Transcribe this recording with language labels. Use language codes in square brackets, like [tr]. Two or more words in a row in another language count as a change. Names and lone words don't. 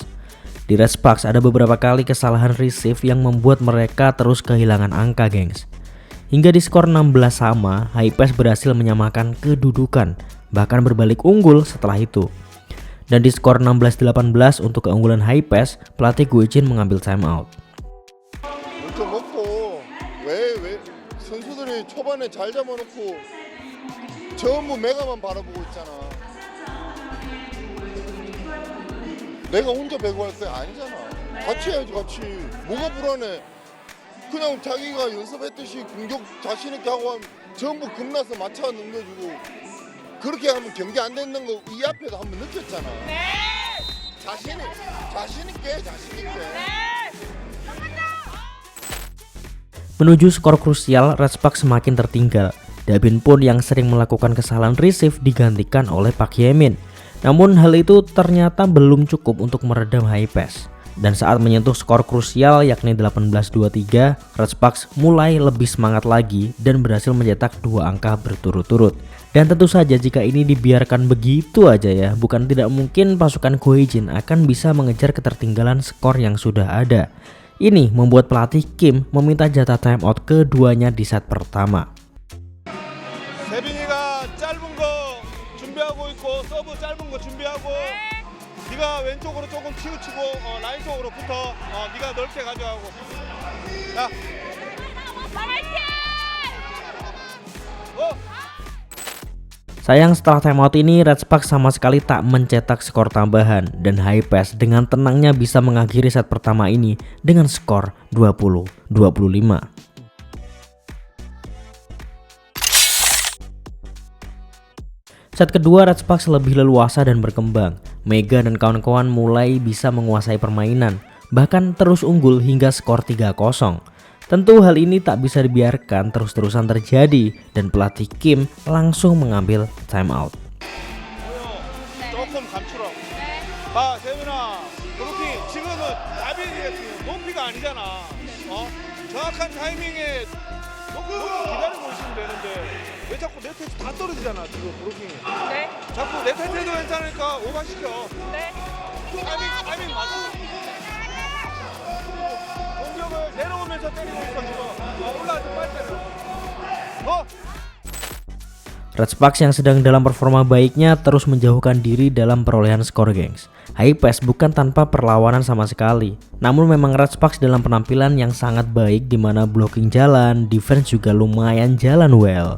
[id] Di Red Sparks ada beberapa kali kesalahan receive yang membuat mereka terus kehilangan angka gengs. Hingga di skor 16 sama, High Pass berhasil menyamakan kedudukan, bahkan berbalik unggul setelah itu. Dan di skor 16-18 untuk keunggulan High Pass, pelatih Goejin mengambil timeout. [ko] 좀 먹고 왜 선수들이 초반에 잘 잡아놓고 전부 메가만 바라보고 있잖아. 내가 혼자 배구 할 거야 아니잖아. 같이 해야지 같이. 뭐가 불안해? 그냥 자기가 연습했듯이 공격 자신 있게 하고 하면 전부 겁나서 맞춰 넘겨주고 그렇게 하면 경기 안 되는 거 이 앞에도 한번 느꼈잖아. 자신 있게. [id] Menuju skor krusial, Red Sparks semakin tertinggal. Dabin pun yang sering melakukan kesalahan receive digantikan oleh Park Hye-min. Namun hal itu ternyata belum cukup untuk meredam High Pass. Dan saat menyentuh skor krusial yakni 18-23, Red Sparks mulai lebih semangat lagi dan berhasil mencetak 2 angka berturut-turut. Dan tentu saja jika ini dibiarkan begitu aja ya, bukan tidak mungkin pasukan Goejin akan bisa mengejar ketertinggalan skor yang sudah ada. Ini membuat pelatih Kim meminta jatah timeout keduanya di set pertama. [ko] 세빈이가 짧은 거 준비하고 있고 서브 짧은 거 준비하고 네가 왼쪽으로 조금 치우치고 라인 쪽으로 붙어. 네가 넓게 가져가고. 자. [id] Sayang setelah timeout ini Red Sparks sama sekali tak mencetak skor tambahan dan High Pass dengan tenangnya bisa mengakhiri set pertama ini dengan skor 20-25. Set kedua Red Sparks lebih leluasa dan berkembang. Mega dan kawan-kawan mulai bisa menguasai permainan, bahkan terus unggul hingga skor 3-0. Tentu hal ini tak bisa dibiarkan terus-terusan terjadi dan pelatih Kim langsung mengambil timeout. [ko] 조금 감추라고. 봐, 세빈아. 그렇게 지금은 다빈이의 높이가 아니잖아. 정확한 타이밍에 놓고 기다리고 있으면 되는데 왜 자꾸 내 패스 다 떨어지잖아 지금 브로킹이. 네. 자꾸 내 패스도 괜찮으니까 오버시켜. 네. 타이밍 맞아. 공격을 내려오면서 때리고 있어 지금. 올라와서 빨리 때려. [id] Red Sparks yang sedang dalam performa baiknya terus menjauhkan diri dalam perolehan skor gengs. High Pass bukan tanpa perlawanan sama sekali. Namun memang Red Sparks dalam penampilan yang sangat baik di mana blocking jalan, defense juga lumayan jalan well.